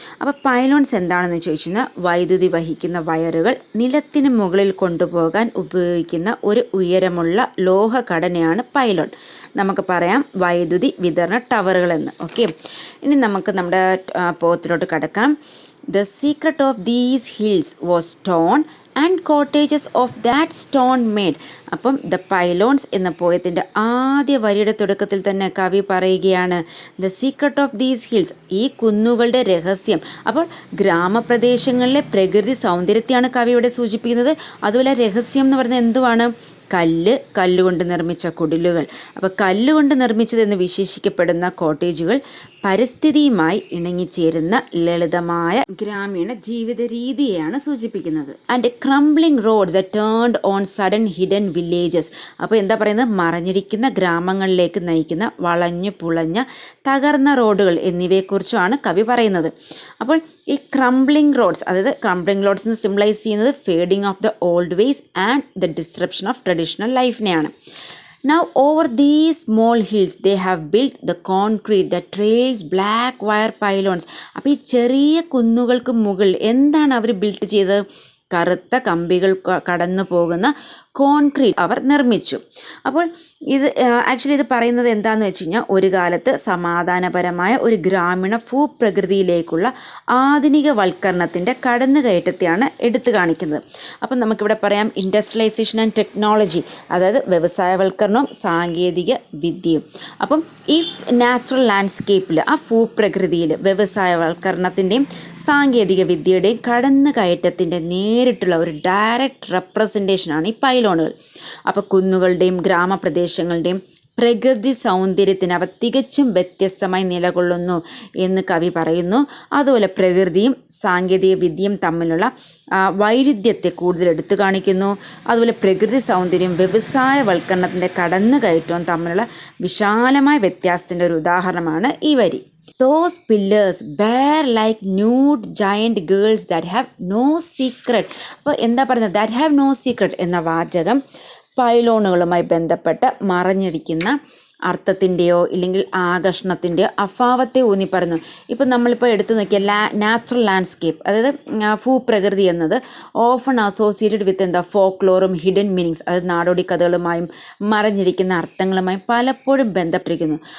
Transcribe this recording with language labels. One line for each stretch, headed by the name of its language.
Malayalam: അപ്പോൾ പൈലോൺസ് എന്താണെന്ന് ചോദിച്ചു കഴിഞ്ഞാൽ വൈദ്യുതി വഹിക്കുന്ന വയറുകൾ നിലത്തിന് മുകളിൽ കൊണ്ടുപോകാൻ ഉപയോഗിക്കുന്ന ഒരു ഉയരമുള്ള ലോഹ ഘടനയാണ് പൈലോൺ. നമുക്ക് പറയാം വൈദ്യുതി വിതരണ ടവറുകളെന്ന്. ഓക്കെ, ഇനി നമുക്ക് നമ്മുടെ പോത്തിലോട്ട് കടക്കാം.
English: The secret of these hills was stone and cottages of that stone made.
Malayalam: അപ്പം ദ പൈലോൺസ് എന്ന പോയത്തിൻ്റെ ആദ്യ വരിയുടെ തുടക്കത്തിൽ തന്നെ കവി പറയുകയാണ്
English: the secret of these hills,
Malayalam: ഈ കുന്നുകളുടെ രഹസ്യം. അപ്പോൾ ഗ്രാമപ്രദേശങ്ങളിലെ പ്രകൃതി സൗന്ദര്യത്തെയാണ് കവി ഇവിടെ സൂചിപ്പിക്കുന്നത്. അതുപോലെ രഹസ്യം എന്ന് പറയുന്നത് എന്തുവാണ്? കല്ലുകൊണ്ട് നിർമ്മിച്ച കുടിലുകൾ. അപ്പോൾ കല്ലുകൊണ്ട് നിർമ്മിച്ചതെന്ന് വിശേഷിക്കപ്പെടുന്ന കോട്ടേജുകൾ പരിസ്ഥിതിയുമായി ഇണങ്ങിച്ചേരുന്ന ലളിതമായ ഗ്രാമീണ ജീവിത രീതിയെയാണ് സൂചിപ്പിക്കുന്നത്.
English: And crumbling roads turned on sudden hidden villages.
Malayalam: അപ്പോൾ എന്താ പറയുന്നത്? മറഞ്ഞിരിക്കുന്ന ഗ്രാമങ്ങളിലേക്ക് നയിക്കുന്ന വളഞ്ഞു പുളഞ്ഞ തകർന്ന റോഡുകൾ എന്നിവയെക്കുറിച്ചാണ് കവി പറയുന്നത്. അപ്പോൾ ഈ ക്രംബ്ലിംഗ് റോഡ്സ്, അതായത് ക്രംബ്ലിംഗ് റോഡ്സ് എന്ന് സിംബലൈസ് ചെയ്യുന്നത്
English: fading of the old ways and the disruption of traditional
Malayalam: ലൈഫിനെയാണ്.
English: Now over these small hills they have built the concrete that trails black wire pylons.
Malayalam: അപ്പോൾ ഈ ചെറിയ കുന്നുകൾക്ക് മുകളിൽ എന്താണ് അവർ ബിൽഡ് ചെയ്തത്? കറുത്ത കമ്പികൾ കടന്നു പോകുന്ന കോൺക്രീറ്റ് അവർ നിർമ്മിച്ചു. അപ്പോൾ ഇത് ആക്ച്വലി ഇത് പറയുന്നത് എന്താണെന്ന് വെച്ച് കഴിഞ്ഞാൽ ഒരു കാലത്ത് സമാധാനപരമായ ഒരു ഗ്രാമീണ ഭൂപ്രകൃതിയിലേക്കുള്ള ആധുനികവൽക്കരണത്തിൻ്റെ കടന്നുകയറ്റത്തെയാണ് എടുത്തു കാണിക്കുന്നത്. അപ്പം നമുക്കിവിടെ പറയാം
English: industrialisation and technology,
Malayalam: അതായത് വ്യവസായവൽക്കരണവും സാങ്കേതിക വിദ്യയും. അപ്പം ഈ നാച്ചുറൽ ലാൻഡ്സ്കേപ്പിൽ, ആ ഭൂപ്രകൃതിയിൽ വ്യവസായവൽക്കരണത്തിൻ്റെയും സാങ്കേതിക വിദ്യയുടെയും കടന്നുകയറ്റത്തിൻ്റെ നേരിട്ടുള്ള ഒരു ഡയറക്റ്റ് റെപ്രസെൻറ്റേഷനാണ് ഈ പൈലോണുകൾ. അപ്പോൾ കുന്നുകളുടെയും ഗ്രാമപ്രദേശങ്ങളുടെയും പ്രകൃതി സൗന്ദര്യത്തിന് അവ തികച്ചും വ്യത്യസ്തമായി നിലകൊള്ളുന്നു എന്ന് കവി പറയുന്നു. അതുപോലെ പ്രകൃതിയും സാങ്കേതിക വിദ്യയും തമ്മിലുള്ള വൈരുദ്ധ്യത്തെ കൂടുതൽ എടുത്തു കാണിക്കുന്നു. അതുപോലെ പ്രകൃതി സൗന്ദര്യവും വ്യവസായവൽക്കരണത്തിൻ്റെ കടന്നുകയറ്റവും തമ്മിലുള്ള വിശാലമായ വ്യത്യാസത്തിൻ്റെ ഒരു ഉദാഹരണമാണ് ഈ വരി.
English: Those pillars bear like nude giant girls that have no secret.
Malayalam: അപ്പോൾ എന്താ പറയുന്നത്?
English: that have no secret
Malayalam: എന്ന വാചകം പൈലോണുകളുമായി ബന്ധപ്പെട്ട് മറഞ്ഞിരിക്കുന്ന അർത്ഥത്തിൻ്റെയോ ഇല്ലെങ്കിൽ ആകർഷണത്തിൻ്റെയോ അഭാവത്തെ ഊന്നി പറയുന്നു. ഇപ്പം നമ്മളിപ്പോൾ എടുത്തു നോക്കിയ നാച്ചുറൽ ലാൻഡ്സ്കേപ്പ്, അതായത് ഭൂപ്രകൃതി എന്നത്
English: often associated with
Malayalam: എന്താ ഫോക്ലോറും ഹിഡൻ മീനിങ്സ്, അതായത് നാടോടി കഥകളുമായും മറഞ്ഞിരിക്കുന്ന അർത്ഥങ്ങളുമായും പലപ്പോഴും ബന്ധപ്പെട്ടിരിക്കുന്നു.